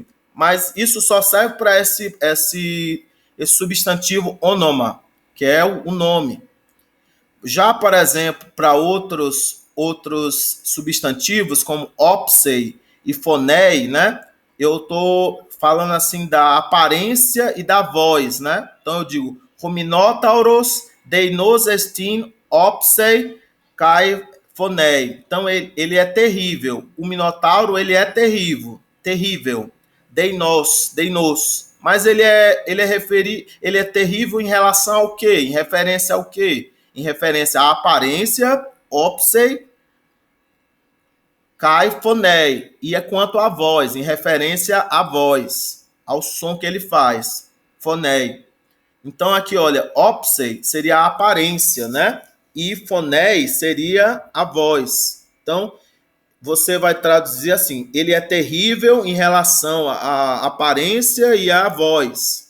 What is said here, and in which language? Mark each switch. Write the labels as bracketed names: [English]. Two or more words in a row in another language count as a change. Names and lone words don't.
[Portuguese] Mas isso só serve para esse substantivo onoma, que é o nome. Já, por exemplo, para outros substantivos, como opsei e fonei, né? Eu estou falando assim da aparência e da voz, né? Então eu digo, [Greek] ὁ Μινώταυρος δεινός ἐστιν ὄψει καὶ φωνῇ. [Portuguese] Então ele é terrível. O minotauro, ele é terrível. Deinos. Mas ele é terrível em relação ao quê? Em referência ao quê? Em referência à aparência, [Greek] ὄψει, καὶ, φωνῇ. [Portuguese] E é quanto à voz, em referência à voz, ao som que ele faz, fonei. Então aqui, olha, opsei seria a aparência, né? E fonei seria a voz. Então, você vai traduzir assim, ele é terrível em relação à aparência e à voz.